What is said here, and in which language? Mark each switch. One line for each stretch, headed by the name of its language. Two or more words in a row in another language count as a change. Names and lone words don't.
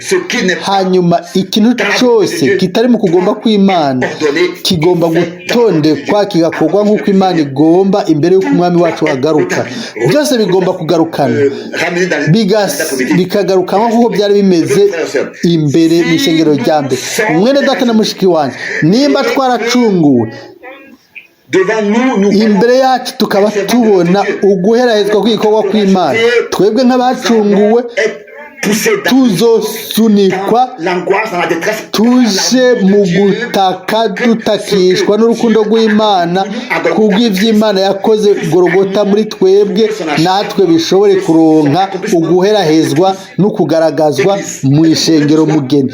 Rundi: Hanyuma ikintu cyose kitari mu kugomba kw'Imana kigomba gutondekwa, kigakorwa nk'uko Imana igomba imbere y'uko Umwami wacu agaruka. Byose bigomba kugarukana, bikagarukanwa nk'uko byari bimeze imbere mu ishengero rya mbere. Mwene data na mushiki wanjye, nimba twaracunguwe
French: devant nous, nous
Rundi: imbere yacu tukaba tubona uguherahezwa kw'igikorwa kw'Imana twebwe nk'abacunguwe tuzosunikwa tuje mu gutaka dutakishwa n'urukundo rw'Imana kubw'ivy'Imana yakoze Golgota muri twebwe natwe bishobore kuronka uguherahezwa no kugaragazwa mu ishengero mugeni.